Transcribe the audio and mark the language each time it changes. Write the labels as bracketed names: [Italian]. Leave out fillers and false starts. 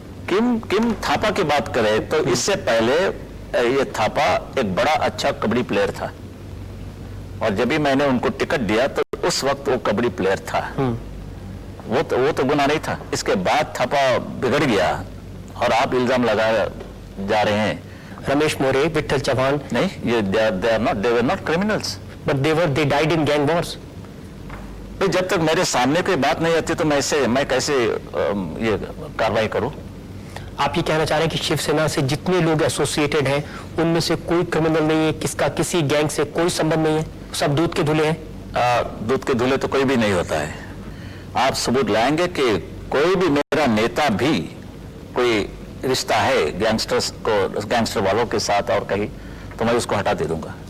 [Hindi] किम थापा की बात करें तो इससे पहले ये थापा एक बड़ा अच्छा कबड्डी प्लेयर था, और जब भी मैंने उनको टिकट दिया तो उस वक्त वो कबड्डी प्लेयर था। वो तो गुनाह नहीं था। इसके बाद थापा बिगड़ गया और आप इल्जाम लगाए जा रहे हैं। रमेश मोरे, विट्ठल चौहान, नहीं, ये [English] they were not criminals, but they died in gang wars. [Hindi] तो जब तक मेरे सामने कोई बात नहीं आती तो मैं कैसे ये कार्रवाई करूं? आप ये कहना चाह रहे हैं कि शिवसेना से जितने लोग एसोसिएटेड हैं उनमें से कोई क्रिमिनल नहीं है, किसका किसी गैंग से कोई संबंध नहीं है, सब दूध के धुले हैं? दूध के धुले तो कोई भी नहीं होता है। आप सबूत लाएंगे कि कोई भी मेरा नेता भी कोई रिश्ता है गैंगस्टर वालों के साथ और कहीं, तो मैं उसको हटा दे दूंगा।